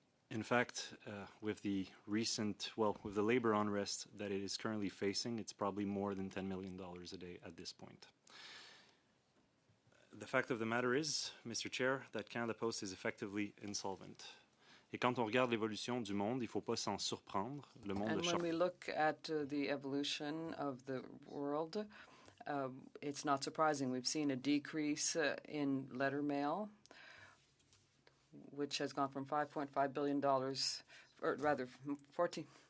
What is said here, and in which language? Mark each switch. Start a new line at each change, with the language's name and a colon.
English: In fact, with the with the labor unrest that it is currently facing, it's probably more than $10 million a day at this point. The fact of the matter is, Mr. Chair, that Canada Post is effectively insolvent.
French: Et quand on regarde l'évolution du monde, il ne faut pas s'en surprendre. Le monde
English: and when we look at the evolution of the world, it's not surprising. We've seen a decrease in letter mail, which has gone from $5.5 billion, or rather 14.